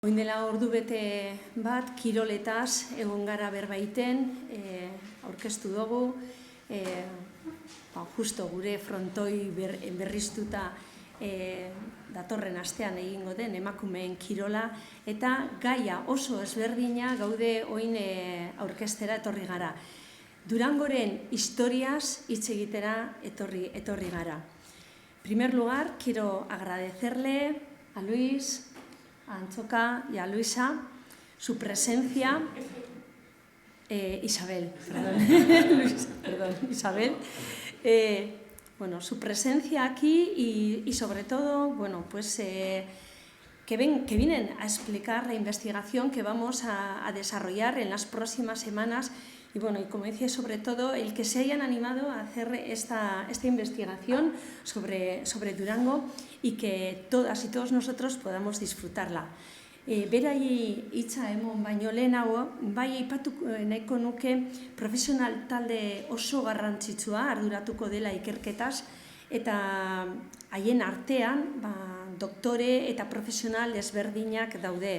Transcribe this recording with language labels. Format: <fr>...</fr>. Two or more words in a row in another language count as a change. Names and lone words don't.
<eu>Oin dela ordu bete bat, kiroletaz egon gara berbaiten, aurkeztu dugu, justo gure frontoi berriztuta datorren astean egingo den emakumeen kirola, eta gaia oso ezberdina gaude oin aurkeztera etorri gara. Durangoren historiaz hitz egitera etorri gara.</eu> <es>En primer lugar, quiero agradecerle a Luis, a Antxoka y a Luisa su presencia, Isabel, su presencia aquí y sobre todo, que vienen a explicar la investigación que vamos a desarrollar en las próximas semanas y como decía, sobre todo, el que se hayan animado a hacer esta investigación sobre Durango y que todas y todos nosotros podamos disfrutarla.</es> <eu>Beraiei hitza emon baino lehenago, bai aipatu nahiko nuke profesional talde oso garrantzitsua arduratuko dela ikerketaz, eta haien artean doktore eta profesional ezberdinak daude.</eu>